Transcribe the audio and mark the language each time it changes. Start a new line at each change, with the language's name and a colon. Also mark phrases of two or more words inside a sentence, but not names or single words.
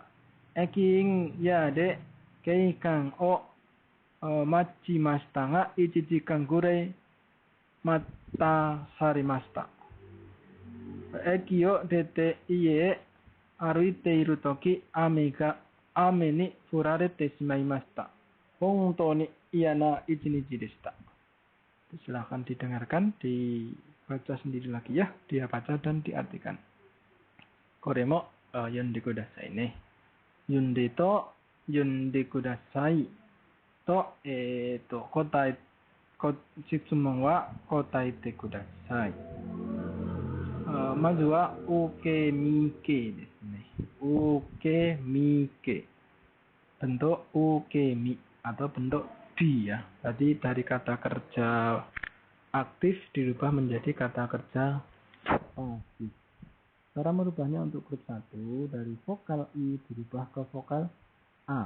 Japanese: 駅員屋で警官を待ちましたが、1時間ぐらい待たされました。駅を出て家へ歩いているとき、雨に降られてしまいました。本当に嫌な一日でした。
Indonesian: Silahkan didengarkan, dibaca sendiri lagi ya, dia baca dan diartikan.
Japanese: これも読んでくださいね。読んでくださいと、質問は答えてください。まずは、受け身形ですね。受け身形。
Indonesian: Bentuk ukemi atau bentuk di ya. Tadi dari kata kerja aktif dirubah menjadi kata kerja pasif. Cara merubahnya untuk grup 1, dari vokal I dirubah ke vokal A.